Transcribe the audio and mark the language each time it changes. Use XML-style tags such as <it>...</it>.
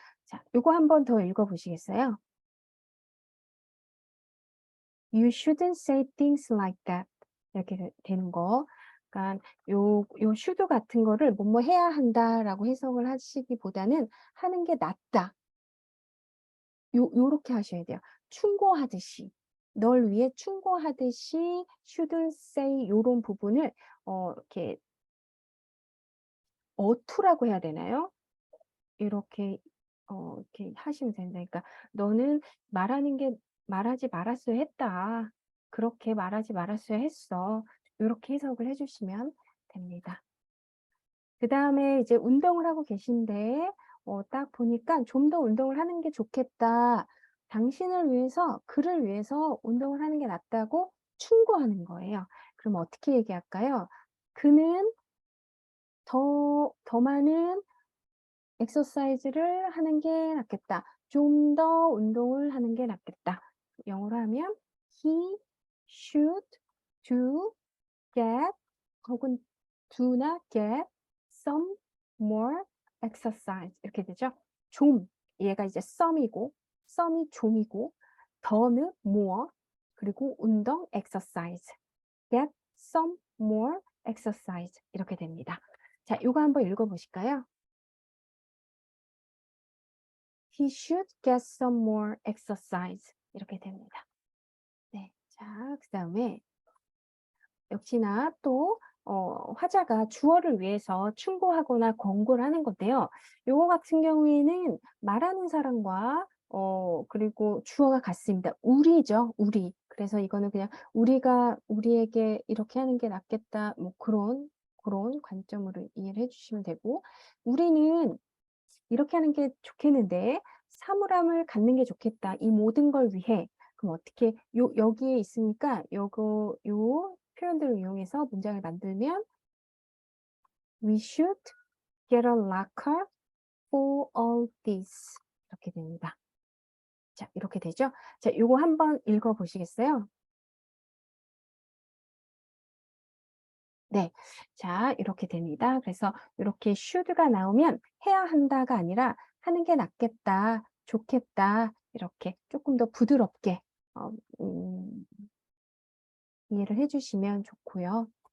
<ko>자 요거 한 번 더 읽어 보시겠어요?</ko> <en>"You shouldn't say things like that."</en> <ko>이렇게 되는 거. 그러니까 요 should 같은 거를 "뭐뭐 해야 한다."라고 해석을 하시기보다는 "하는 게 낫다." 요렇게 하셔야 돼요. 충고하듯이. 널 위해 충고하듯이 should say 요런 부분을 이렇게 어투라고 해야 되나요? 이렇게 이렇게 하시면 됩니다. 그러니까 "너는 말하는 게 말하지 말았어야 했다. 그렇게 말하지 말았어야 했어." 요렇게 해석을 해 주시면 됩니다. 그다음에 이제 운동을 하고 계신데 딱 보니까 '좀 더 운동을 하는 게 좋겠다. 당신을 위해서 그를 위해서 운동을 하는 게 낫다.'고 충고하는 거예요. 그럼 어떻게 얘기할까요? "그는 더 많은 exercise를 하는 게 낫겠다. 좀 더 운동을 하는 게 낫겠다." 영어로 하면</ko> <en>"He should do get"</en> <ko>혹은</ko> <en>"do not get some more exercise."</en> <ko>이렇게 되죠. 좀 얘가 이제 some이고 some이 좀이고 더는 more 그리고 운동 exercise.</ko> <en>get some more exercise</en> <ko>이렇게 됩니다. 자 요거 한번 읽어 보실까요?</ko> <en>"He should get some more exercise."</en> <ko>이렇게 됩니다. 네. 자 그다음에 역시나 또 화자가 주어를 위해서 충고하거나 권고를 하는 건데요. 요거 같은 경우에는 말하는 사람과 그리고 주어가 같습니다. 우리죠, 우리. 그래서 이거는 그냥 우리가 우리에게 이렇게 하는 게 낫겠다 뭐 그런 관점으로 이해를 해 주시면 되고 우리는 이렇게 하는 게 좋겠는데 사물함을 갖는 게 좋겠다. 이 모든 걸 위해. 그럼 어떻게 여기에 있으니까 요거 요 표현들을 이용해서 문장을 만들면</ko> <en>We should get a locker for all this.</en> <ko>이렇게 됩니다. 자, 이렇게 되죠? 자, 요거 한번 읽어 보시겠어요? 네. 자, 이렇게 됩니다. 그래서 이렇게 should가 나오면 해야 한다가 아니라 하는 게 낫겠다, 좋겠다, 이렇게 조금 더 부드럽게 어, 음, 이해를 해주시면 좋고요.</ko>